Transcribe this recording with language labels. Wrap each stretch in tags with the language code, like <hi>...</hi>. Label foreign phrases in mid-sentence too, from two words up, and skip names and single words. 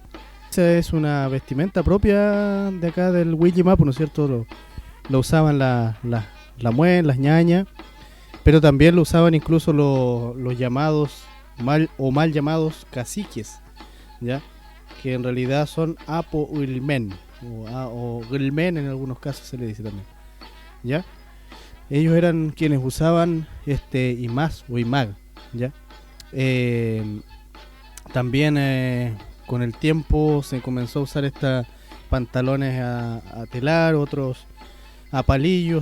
<es>Esa es una vestimenta propia de acá del Huillimapu, ¿no es cierto? Lo usaban la Muen, las ñañas, pero también lo usaban incluso los llamados mal llamados caciques, ¿ya? Que en realidad son</es> <arn>apo uilmen</arn> <es>o gilmen, en algunos casos se le dice también, ¿ya? Ellos eran quienes usaban imás o imag, ¿ya? También con el tiempo se comenzó a usar estas pantalones a telar, otros a palillos.</es>